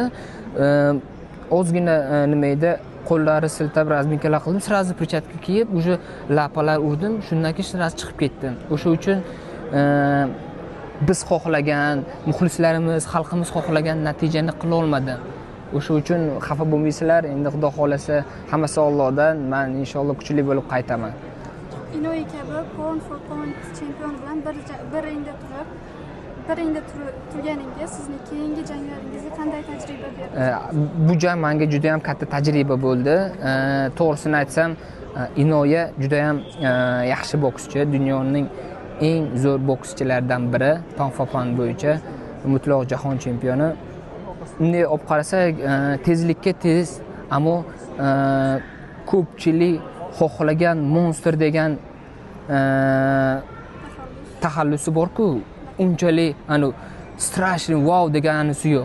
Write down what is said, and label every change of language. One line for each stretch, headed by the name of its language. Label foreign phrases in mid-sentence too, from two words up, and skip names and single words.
Uzbek: Ozgina nima edi, qo'llari siltab razminkalar qildim,
Russian: сразу перчатка
Uzbek: kiyib, уже lapalar urdim, shundan keyin sразу chiqib ketdim. O'sha uchun biz xohlagan, muxlislarimiz, xalqimiz xohlagan natijani qila olmadi. O'sha uchun xafa bo'lmaysizlar, endi xudo xolasa hammasi Allohdan, men inshaalloh kuchli bo'lib qaytaman. Inoy kabi
English: pound for pound
Uzbek: chempion bilan bir ringda turganingizda sizni keyingi janglaringizga qanday tajriba berdi? Bu jang menga juda ham katta tajriba bo'ldi. To'g'risini aytsam, Inoya juda ham yaxshi bokschi, dunyoning eng zo'r bokschilaridan biri,
English: pound for pound
Uzbek: bo'yicha mutlaq jahon chempioni. Bunday olib qarasak, tezlikka tez, ammo ko'pchilik xohlagan monster degan taxallusi bor-ku, unchalik strashli wow deganisi yo'q.